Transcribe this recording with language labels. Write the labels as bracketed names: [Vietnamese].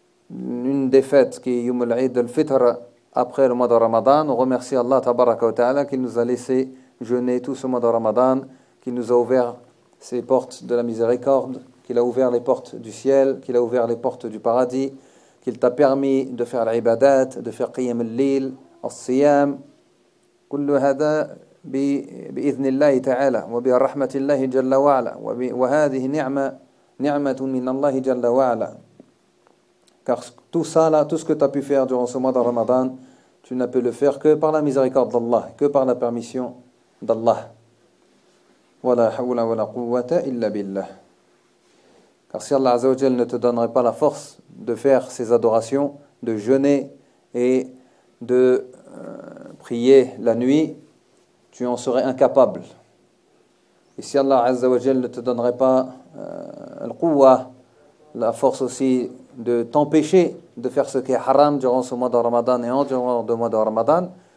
[French] Une des fêtes qui est Yom al-Aïd al-Fitr après le mois de Ramadan, on remercie Allah tabaraka wa ta'ala qu'il nous a laissé jeûner tout ce mois de Ramadan, qu'il nous a ouvert ses portes de la miséricorde, qu'il a ouvert les portes du ciel, qu'il a ouvert les portes du paradis, qu'il t'a permis de faire l'ibadat, de faire [Arabic] qiyam al-lil, al-siyam, kullu hada بإذن الله تعالى وبرحمة الله جل وعلا [French] وهذه نعمة نعمة من الله جل وعلا car tout ça là, tout ce que tu as pu faire durant ce mois de Ramadan, tu n'as pu le faire que par la miséricorde d'Allah, que par la permission d'Allah. [Arabic] ولا حول ولا قوة إلا بالله. [French] Car si Allah Azza wa Jal ne te donnerait pas la force de faire ces adorations, de jeûner et de prier la nuit, tu en serais incapable. Et si Allah Azza wa Jal ne te donnerait pas al-quwa, la force aussi de t'empêcher de faire ce qui est haram durant ce mois de Ramadan et en durant le mois de Ramadan,